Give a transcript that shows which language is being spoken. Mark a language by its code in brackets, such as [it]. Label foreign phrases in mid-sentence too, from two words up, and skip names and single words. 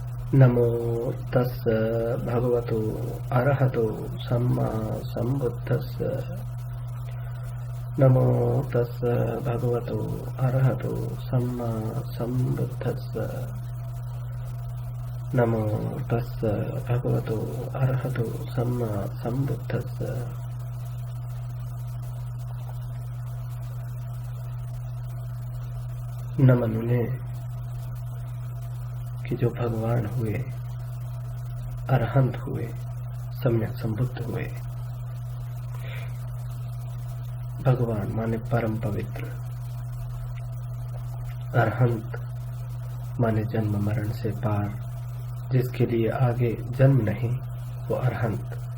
[pi] नमो तस् भगवतो अरहतो सम्मा सम्बुद्धस्स। नमो तस् भगवतो अरहतो सम्मा सम्बुद्धस्स। नमो तस् भगवतो अरहतो सम्मा सम्बुद्धस्स। [hi] नमन उन्हें कि जो भगवान हुए, अरहंत हुए, सम्यक संबुद्ध हुए। भगवान माने परम पवित्र, अरहंत माने जन्म मरण से पार, जिसके लिए आगे जन्म नहीं वो अरहंत।